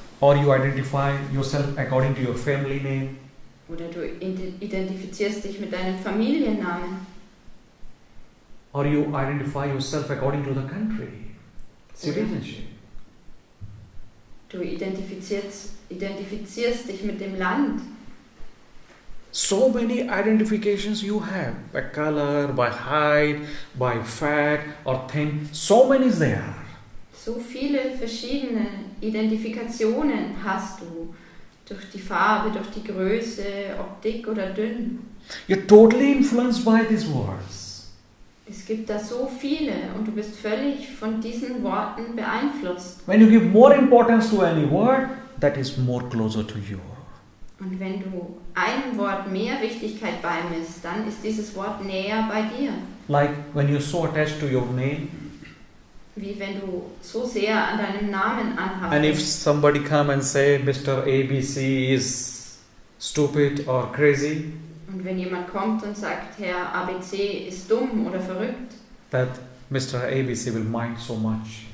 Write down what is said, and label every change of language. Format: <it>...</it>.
<en>Or you identify yourself according to your family name.</en> <de>Oder du identifizierst dich mit deinem Familiennamen.</de> <en>Or you identify yourself according to the country, citizenship.</en> <de>Du identifizierst dich mit dem Land.</de> <en>So many identifications you have by color, by height, by fat or thin. So many is there.</en> <de>So viele verschiedene Identifikationen hast du. Durch die Farbe, durch die Größe, ob dick oder dünn.</de> <en>You're totally influenced by these words.</en> <de>Es gibt da so viele und du bist völlig von diesen Worten beeinflusst.</de> <en>When you give more importance to any word, that is more closer to you.</en> <de>Und wenn du einem Wort mehr Wichtigkeit beimisst, dann ist dieses Wort näher bei dir.</de> <en>Like when you're so attached to your name.</en> <de>Wie wenn du so sehr an deinem Namen anhaftest.</de> <en>And if somebody come and say Mr. ABC is stupid or crazy,</en> <de>und wenn jemand kommt und sagt, Herr ABC ist dumm oder verrückt,</de> <en>that Mr. ABC will mind so much.</en>